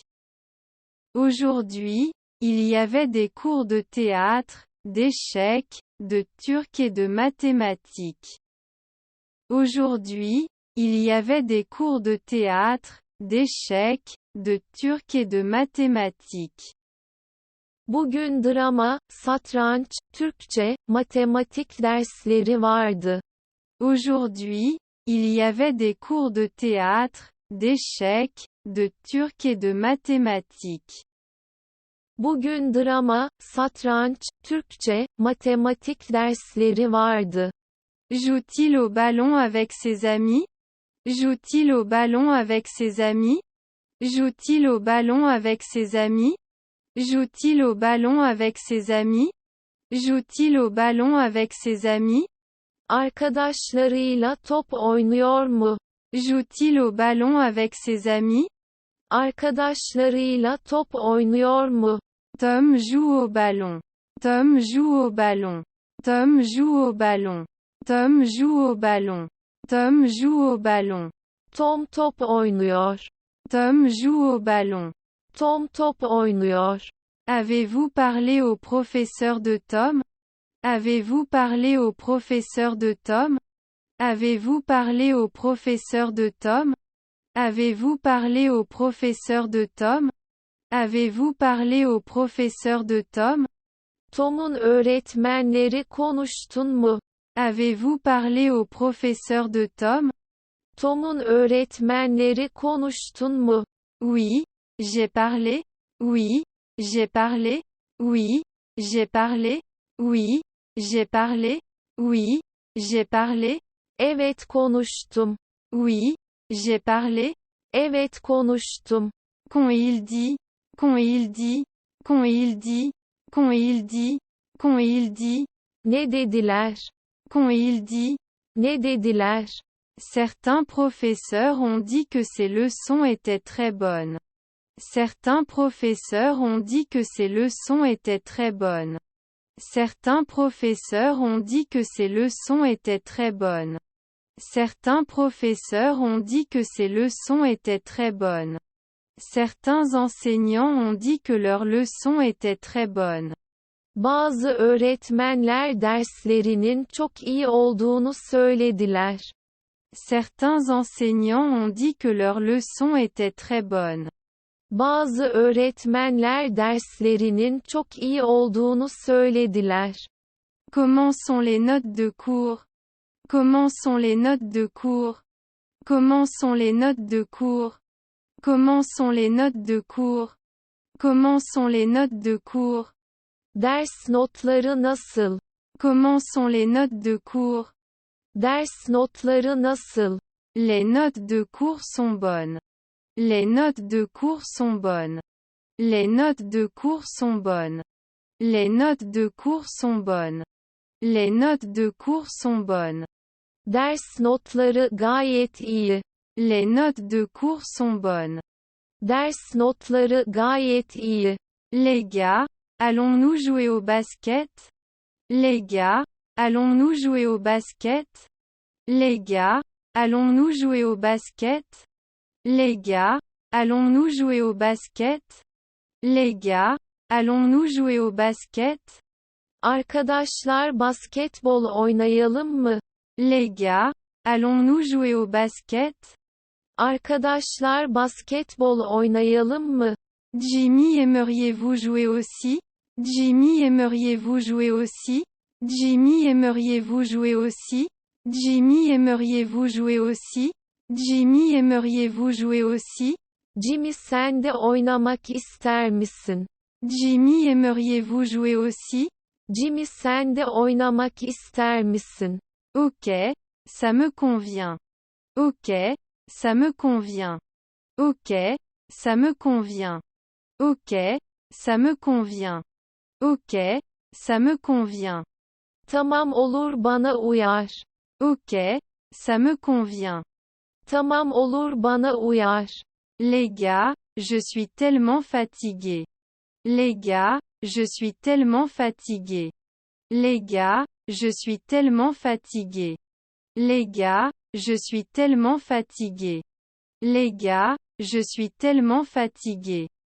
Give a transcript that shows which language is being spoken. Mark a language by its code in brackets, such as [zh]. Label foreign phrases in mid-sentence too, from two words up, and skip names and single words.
[fr] Aujourd'hui, il y avait des cours de théâtre, d'échecs, de turc et de mathématiques. Aujourd'hui, il y avait des cours de théâtre, d'échecs, de turc et de mathématiques. [tr] Bugün drama, satranç, Türkçe, matematik dersleri vardı. [fr] Aujourd'hui, il y avait des cours de théâtre, d'échecs, de turc et de mathématiques. [tr] Bugün drama, satranç, Türkçe, matematik dersleri vardı. [fr] Joue-t-il au ballon avec ses amis? Joue-t-il au ballon avec ses amis? Joue-t-il au ballon avec ses amis? Joue-t-il au ballon avec ses amis? Joue-t-il au ballon avec ses amis? [tr] Arkadaşlarıyla top oynuyor mu? [fr] Joue-t-il au ballon avec ses amis? [tr] Arkadaşlarıyla top oynuyor mu? [fr] Tom joue au ballon. Tom joue au ballon. Tom joue au ballon. Tom joue au ballon. Tom joue au ballon. [tr] Tom top oynuyor. [fr] Tom joue au ballon. [tr] Tom top oynuyor. [fr] Avez-vous parlé au professeur de Tom? Avez-vous parlé au professeur de Tom? Avez-vous parlé au professeur de Tom? Avez-vous parlé au professeur de Tom? Avez-vous parlé au professeur de Tom? [tr] Tom'un öğretmenleri konuştun mu? [fr] Avez-vous parlé au professeur de Tom? [tr] Tom'un öğretmenleri konuştun mu? [fr] Oui, j'ai parlé. Oui, j'ai parlé. Oui, j'ai parlé. Oui, j'ai parlé. Oui, j'ai parlé. [tr] Evet konuştum. [fr] Oui, j'ai parlé. [tr] Evet konuştum. [fr] Quand il dit, quand il dit, quand il dit, quand il dit, quand il dit. [tr] Ne dediler? [fr] Quand il dit. [tr] Ne dediler? [fr] Certains professeurs ont dit que ces leçons étaient très bonnes. Certains professeurs ont dit que ces leçons étaient très bonnes. Certains professeurs ont dit que ces leçons étaient très bonnes. Certains professeurs ont dit que ces leçons étaient très bonnes. Certains enseignants ont dit que leurs leçons étaient très bonnes. [tr] Bazı öğretmenler derslerinin çok iyi olduğunu söylediler. [fr] Certains enseignants ont dit que leurs leçons étaient très bonnes. [tr] Bazı öğretmenler derslerinin çok iyi olduğunu söylediler. [fr] Comment sont les notes de cours? Comment sont les notes de cours? Comment sont les notes de cours? Comment sont les notes de cours? Comment sont les notes de cours? [tr] Ders notları nasıl? [fr] Comment sont les notes de cours? [tr] Ders notları nasıl? [fr] Les notes de cours sont bonnes. Les notes de cours sont bonnes. Les notes de cours sont bonnes. Les notes de cours sont bonnes. Les notes de cours sont bonnes. [tr] Ders notları gayet iyi. [fr] Les notes de cours sont bonnes. [tr] Ders notları gayet iyi. [fr] Les gars, allons-nous jouer au basket? Les gars, allons-nous jouer au basket? Les gars, allons-nous jouer au basket? Les gars, allons-nous jouer au basket? Les gars, allons-nous jouer au basket? [tr] Arkadaşlar basketbol oynayalım mı? [fr] Les gars, allons-nous jouer au basket? [tr] Arkadaşlar basketbol oynayalım mı? [fr] Jimmy, aimeriez-vous jouer aussi? Jimmy, aimeriez-vous jouer aussi? Jimmy, aimeriez-vous jouer aussi? Jimmy, aimeriez-vous jouer aussi? Jimmy, aimeriez-vous jouer aussi? [tr] Jimmy, sen de oynamak ister misin? [fr] Jimmy, aimeriez-vous jouer aussi? [tr] Jimmy, sen de oynamak ister misin? [fr] Ok, ça me convient. Ok, ça me convient. Ok, ça me convient. Ok, ça me convient. Ok, ça me convient. [tr] Tamam olur, bana uyar. [fr] Ok, ça me convient. [tr] Tamam olur, bana uyar. [fr] Les gars, je suis tellement fatigué. Les gars, je suis tellement fatigué. Les gars, je suis tellement fatigué. Les gars, je suis tellement fatigué. Les gars, je suis tellement fatigué.